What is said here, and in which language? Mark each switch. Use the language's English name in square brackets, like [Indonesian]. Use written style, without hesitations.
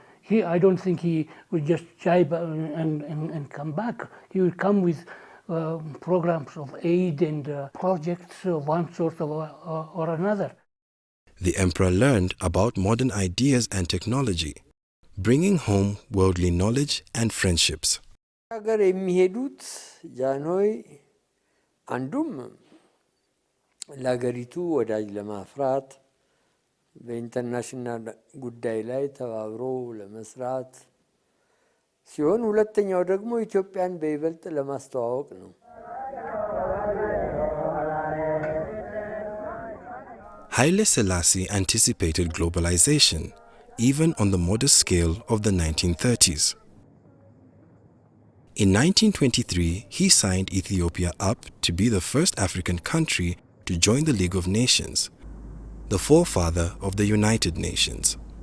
[English] I don't think he would just jibe and come back. He would come with programs of aid and projects of one sort or another. The emperor learned about modern ideas and technology, bringing home worldly knowledge and friendships. [Amharic] ሀገር የሚሄዱት ጃንሆይ አንዱም ለሀገሪቱ ወዳጅ ለማፍራት በኢንተርናሽናል ጉዳይ ላይ ተባብሮ ለመስራት ሲሆን ሁለተኛው ደግሞ ኢትዮጵያን በይበልጥ ለማስተዋወቅ ነው። [English] Haile Selassie anticipated globalization, even on the modest scale of the 1930s. In 1923, he signed Ethiopia up to be the first African country to join the League of Nations, the forefather of the United Nations.